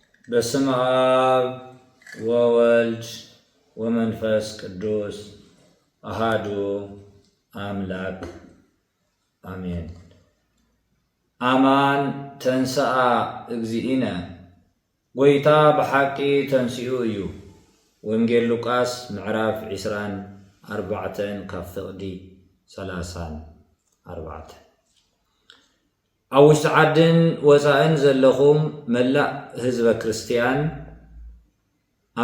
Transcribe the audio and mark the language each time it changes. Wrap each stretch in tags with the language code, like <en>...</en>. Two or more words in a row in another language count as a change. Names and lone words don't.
<gez>በስመ አብ ወወልድ ወመንፈስ ቅዱስ አሃዱ አምላክ አሜን። አማን ተንሥአ እግዚእነ</gez> <ti>ጎይታ በሐቂ ተንሥኡ እዩ። ወንጌል ሉቃስ ምዕራፍ 24 ካብ ፍቕዲ 34 ኣብ ውሽጢ ዓድን ወፃእን ዘለኹም መላእ ህዝበ ክርስቲያን ኣብ</ti>